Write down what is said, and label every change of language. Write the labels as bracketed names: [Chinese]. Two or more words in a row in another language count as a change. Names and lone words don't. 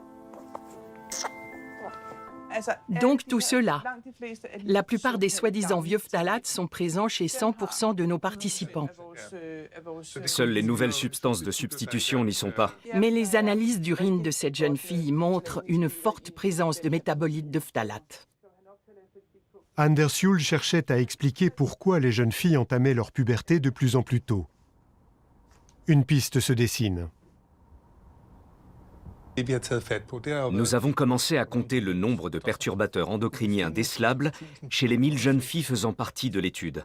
[French] Donc tout cela, la plupart des soi-disant vieux phtalates sont présents chez 100% de nos participants. Seules les nouvelles substances de substitution n'y sont pas. Mais les analyses d'urine de cette jeune fille montrent une forte présence de métabolites de phtalates. Anders Juul cherchait à expliquer pourquoi les jeunes filles entamaient leur puberté de plus en plus tôt. Une piste se dessine. Nous avons commencé à compter le nombre de perturbateurs endocriniens décelables chez les 1000 jeunes filles faisant partie de l'étude.